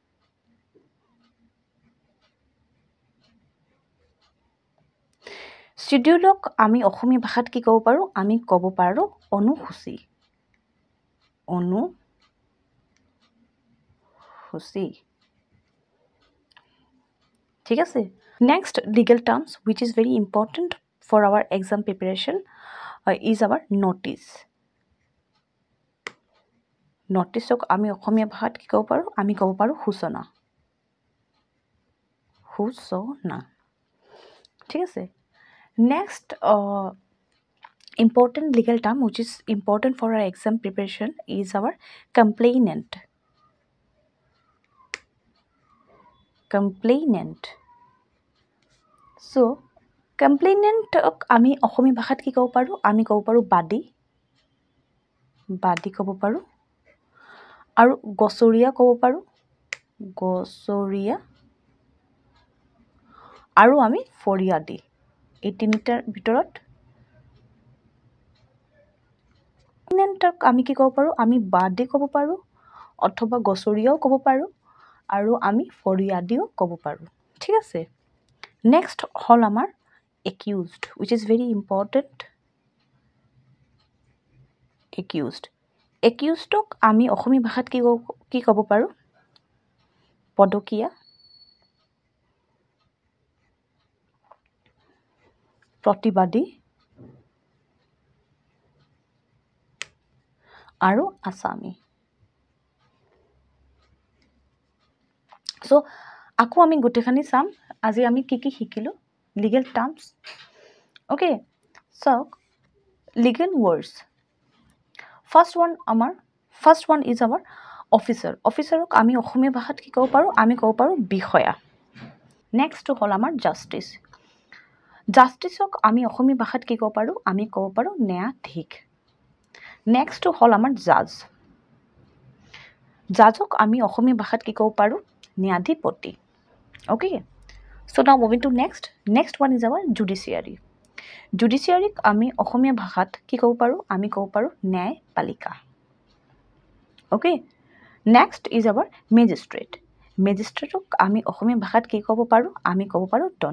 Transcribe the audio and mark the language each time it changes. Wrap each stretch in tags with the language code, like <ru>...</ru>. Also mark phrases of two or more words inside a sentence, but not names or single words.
<as>শিডিউলক আমি অসমীয়া ভাষাত কি ক'ব পাৰোঁ আমি ক'ব পাৰোঁ অনুসূচী ঠিক আছে</as> <en>next legal terms which is very important for our exam preparation is our noticeক</en> <as>আমি অসমীয়া ভাষাত কি ক'ব পাৰোঁ আমি ক'ব পাৰোঁ সূচনা ঠিক আছে</as> <en>next important legal term which is important for our exam preparation is our complainant so complainantক</en> <as>আমি অসমীয়া ভাষাত কি ক'ব পাৰোঁ আমি ক'ব পাৰোঁ বাদী ক'ব পাৰোঁ আৰু গছৰীয়া ক'ব পাৰোঁ আৰু আমি ফৰিয়াদী এই তিনিটাৰ ভিতৰত কমপ্লেইনেণ্টক আমি কি ক'ব পাৰোঁ আমি বাদী ক'ব পাৰোঁ অথবা গছৰীয়াও ক'ব পাৰোঁ আৰু আমি ফৰিয়াদীও ক'ব পাৰোঁ ঠিক আছে নেক্সট হ'ল আমাৰ একিউজড</as> <en>which is very important</en> <as>একিউজডক আমি অসমীয়া ভাষাত কি ক'ব পাৰোঁ পদকীয়া প্ৰতিবাদী আৰু আসামী so আকৌ আমি গোটেইখিনি চাম আজি আমি কি শিকিলোঁ</as> <en>legal terms okay so legal words first one is our</en> <as>officerক আমি অসমীয়া ভাষাত কি ক'ব পাৰোঁ আমি ক'ব পাৰোঁ বিষয়া next হ'ল আমাৰ জাষ্টিছক আমি অসমীয়া ভাষাত কি ক'ব পাৰোঁ আমি ক'ব পাৰোঁ ন্যায়াধীশ নেক্সট হ'ল আমাৰ জাজক আমি অসমীয়া ভাষাত কি ক'ব পাৰোঁ ন্যায়াধিপতি</as> <en>okay so now moving to next one is our</en> <as>জুডিচিয়াৰীক আমি অসমীয়া ভাষাত কি ক'ব পাৰোঁ আমি ক'ব পাৰোঁ ন্যায়পালিকা অ'কে</as> <en>next is our</en> <as>মেজিষ্ট্ৰেটক আমি অসমীয়া ভাষাত কি ক'ব পাৰোঁ আমি ক'ব পাৰোঁ</as>